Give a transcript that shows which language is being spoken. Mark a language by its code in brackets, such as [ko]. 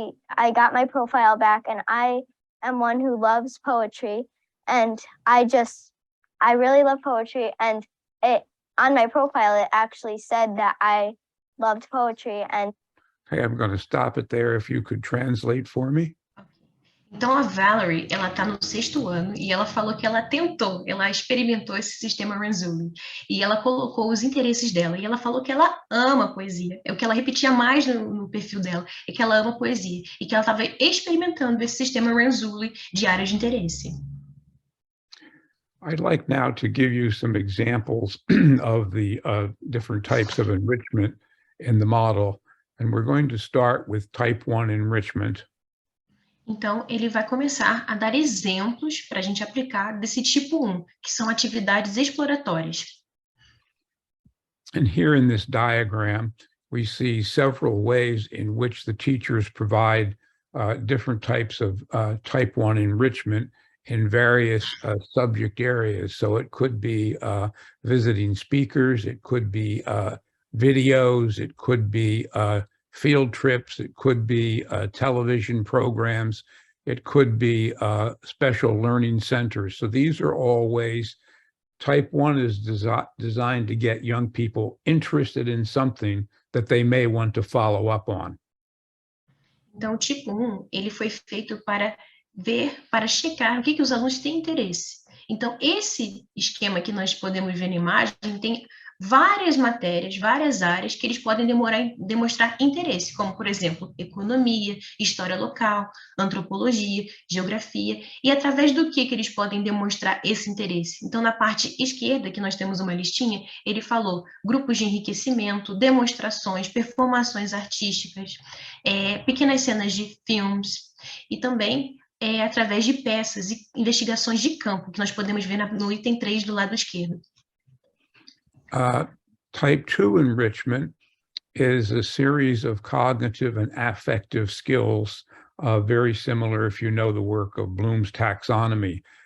[en] I got my profile back, and I am one who loves poetry, and I really love poetry, and on my profile, it actually said that I loved poetry. And Hey, I'm going to stop it there if you could translate for me. [pt] Então, a Valerie, ela está no 6º ano e ela falou que ela experimentou esse sistema Renzulli e ela colocou os interesses dela e ela falou que ela ama poesia. É o que ela repetia mais no perfil dela, é que ela ama poesia e que ela estava experimentando esse sistema Renzulli de áreas de interesse. [en] I'd like now to give you some examples of the different types of enrichment in the model, and we're going to start with type 1 enrichment. [pt] Então, ele vai começar a dar exemplos para a gente aplicar desse tipo 1, que são atividades exploratórias. [en] And here in this diagram, we see several ways in which the teachers provide different types of type 1 enrichment in various subject areas. So it could be visiting speakers, it could be videos, it could be field trips, it could be television programs, it could be special learning centers. So these are all ways. Type 1 is designed to get young people interested in something that they may want to follow up on. [pt] Então, o tipo 1, ele foi feito para checar o que os alunos têm interesse. Então, esse esquema que nós podemos ver na imagem tem várias matérias, várias áreas que eles podem demonstrar interesse, como, por exemplo, economia, história local, antropologia, geografia, e através do que eles podem demonstrar esse interesse. Então, na parte esquerda, que nós temos uma listinha, ele falou grupos de enriquecimento, demonstrações, performações artísticas, pequenas cenas de filmes, e também através de peças e investigações de campo, que nós podemos ver no item 3 do lado esquerdo. [en] Type 2 enrichment is a series of cognitive and affective skills, very similar if you know the work of Bloom's taxonomy.